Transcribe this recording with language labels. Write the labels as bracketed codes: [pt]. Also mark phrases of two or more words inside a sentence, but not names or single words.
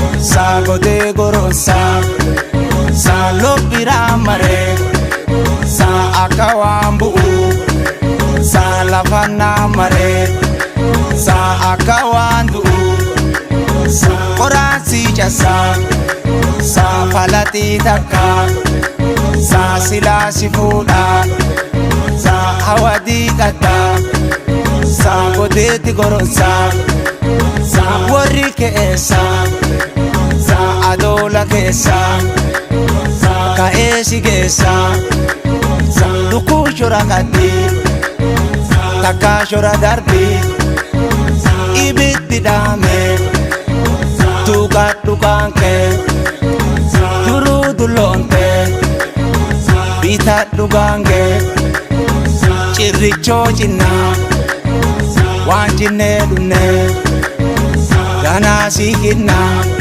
[om] Saa gotee goroon saa, saa lobbiraa maree, saa akka waan bu'u, saa lafa naa maree, saa akka waan du'u, saa qoraan si casaa, saa falatii takka, saa silaa si fuudhaa. Saa hawadii gaddaa. Saa goteetti goronsaa. Saa warri keessa. Saa adoola keessa. Saa ka'ee si geessa. Saa lukkuu shora gaddi. Takka shora darbi. Ibiddi dhaame, tuqadhu qaanqee, duruu dulloonte, bitadhu gaangee, cirrichoo cinnaa, waan cinnee dhumne, ganaa si hinnaa.